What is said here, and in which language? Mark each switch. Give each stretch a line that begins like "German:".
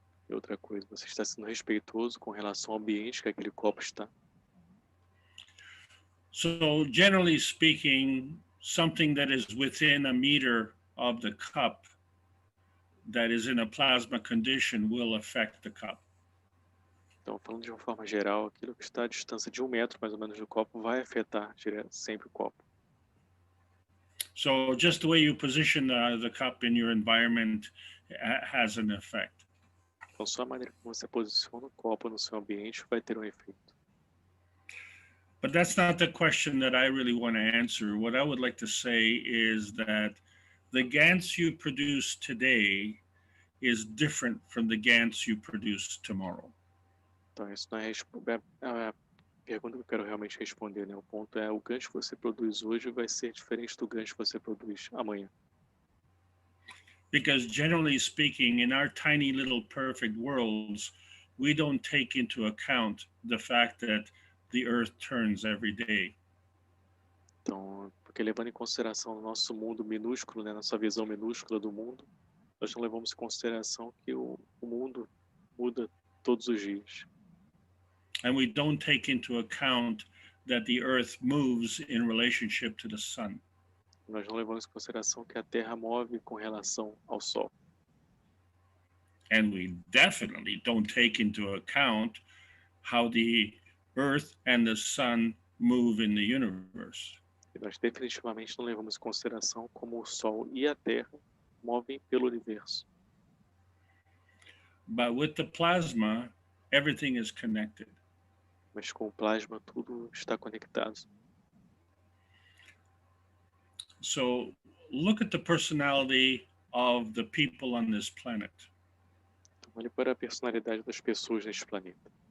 Portuguese: E outra coisa, você está sendo respeitoso com relação ao ambiente que aquele copo está?
English: So generally speaking, something that is within a meter of the cup that is in a plasma condition will affect the cup.
Portuguese: Então, falando de uma forma geral, aquilo que está à distância de 1 metro, mais ou menos, do copo, vai afetar sempre o copo.
English: So just the way you position the cup in your environment has an effect.
Portuguese: Então, só a maneira como você posiciona o copo no seu ambiente vai ter um efeito.
English: But that's not the question that I really want to answer. What I would like to say is that the GANs you produce today is different from the GANs you produce tomorrow.
Portuguese: Então, isso não é a pergunta que eu quero realmente responder, né? O ponto é: o gancho que você produz hoje vai ser diferente do gancho que você produz amanhã.
English: Because generally speaking, in our tiny little perfect worlds, we don't take into account the fact that the earth turns every day.
Portuguese: Então, porque levando em consideração o nosso mundo minúsculo, né, nossa visão minúscula do mundo, nós não levamos em consideração que o mundo muda todos os dias.
English: And we don't take into account that the earth moves in relationship to the sun.
Portuguese: Nós não levamos em consideração que a Terra move com relação ao Sol.
English: And we definitely don't take into account how the earth and the sun move in the universe.
Portuguese: E nós definitivamente não levamos em consideração como o Sol e a Terra movem pelo universo.
English: But with the plasma, everything is connected.
Portuguese: Mas com o plasma tudo está conectado.
English: So look at the personality of the people on this planet.
Portuguese: Então, olhe para a personalidade das pessoas neste planeta.